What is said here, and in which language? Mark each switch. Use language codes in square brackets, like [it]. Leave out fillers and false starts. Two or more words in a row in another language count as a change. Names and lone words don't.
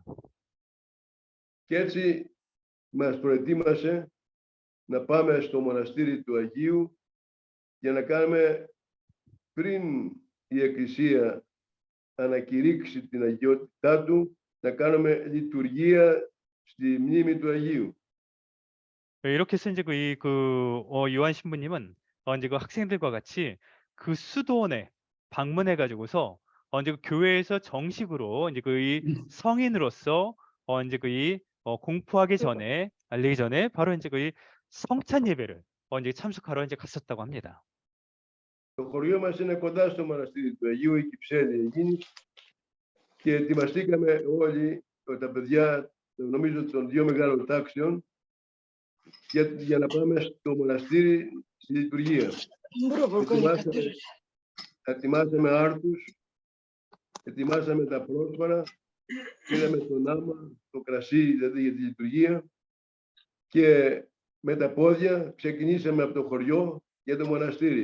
[el] Και έτσι μας προετοίμασε να πάμε στο μοναστήρι του Αγίου για να κάνουμε, πριν η Εκκλησία ανακηρύξει την αγιότητά του, να κάνουμε λειτουργία στη μνήμη του Αγίου. [ko] 이렇게 해서 이제 요한 신부님은 이제 그 학생들과 같이 그 수도원에 방문해 가지고서 이제 그 교회에서 정식으로 이제 그 이 성인으로서 이제 공포하기 전에 알리기 전에 바로 이제 그 이 성찬 예배를 이제 참석하러 이제 갔었다고 합니다. [el] Το χωριό μας είναι κοντά στο μοναστήρι του Αγίου, η Κυψέλη εκείνη, και ετοιμαστήκαμε όλοι, τα παιδιά, νομίζω των 2 μεγάλων τάξεων, για να πάμε στο μοναστήρι στη λειτουργία. Ετοιμάσαμε άρτους, ετοιμάσαμε τα πρόσφαρα, πήραμε τον άμα, το κρασί δηλαδή για τη λειτουργία, και με τα πόδια ξεκινήσαμε από το χωριό για το μοναστήρι.